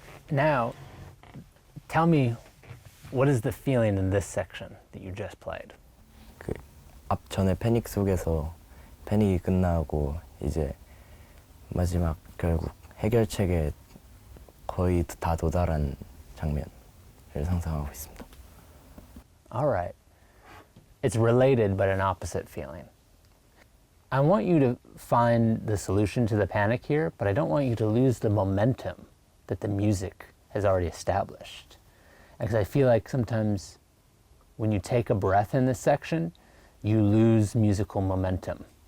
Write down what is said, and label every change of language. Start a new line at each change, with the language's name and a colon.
English: Now, tell me, what is the feeling in this section that you just played?
Korean: 그 앞전에 패닉 속에서 패닉이 끝나고 이제 마지막 결국 해결책에 거의 다 도달한 장면을 상상하고 있습니다.
English: All right. It's related but an opposite feeling. I want you to find the solution to the panic here, but I don't want you to lose the momentum that the music has already established. Because I feel like sometimes when you take a breath in this section, you lose musical momentum.